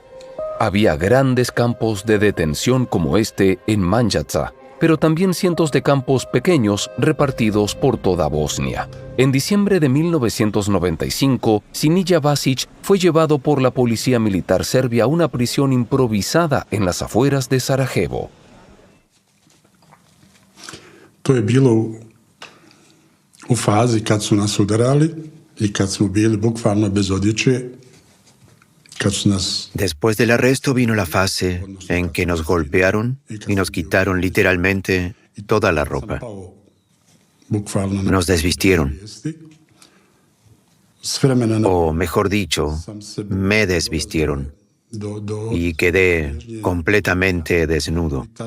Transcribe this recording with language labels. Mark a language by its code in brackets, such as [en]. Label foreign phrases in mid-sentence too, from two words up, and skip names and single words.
[es] Había grandes campos de detención como este en Manjaca, pero también cientos de campos pequeños repartidos por toda Bosnia. En diciembre de 1995, Sinija Basic fue llevado por la policía militar serbia a una prisión improvisada en las afueras de Sarajevo. [bs] To je bilo u fazi kad su nas udarali I kad smo bili bukvalno bez odjeće. [es] Después del arresto vino la fase en que nos golpearon y nos quitaron literalmente toda la ropa. Nos desvistieron. O mejor dicho, me desvistieron y quedé completamente desnudo.